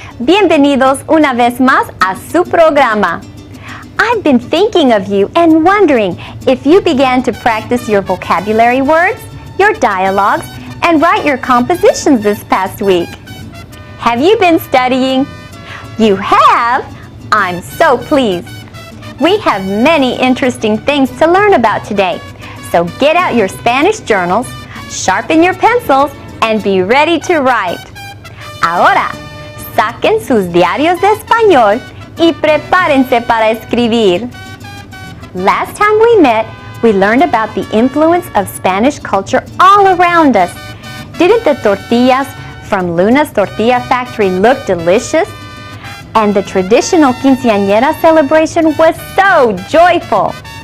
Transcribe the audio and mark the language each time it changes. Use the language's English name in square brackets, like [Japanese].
[Spanish] Bienvenidos una vez más a su programa. [English] I've been thinking of you and wondering if you began to practice your vocabulary words, your dialogues, and write your compositions this past week. Have you been studying? You have? I'm so pleased. We have many interesting things to learn about today, so get out your Spanish journals, sharpen your pencils, and be ready to write. [Spanish] Ahora, saquen sus diarios de español y prepárense para escribir. [English] Last time we met, we learned about the influence of Spanish culture all around us. Didn't the tortillas from Luna's Tortilla Factory look delicious? And the traditional quinceañera celebration was so joyful.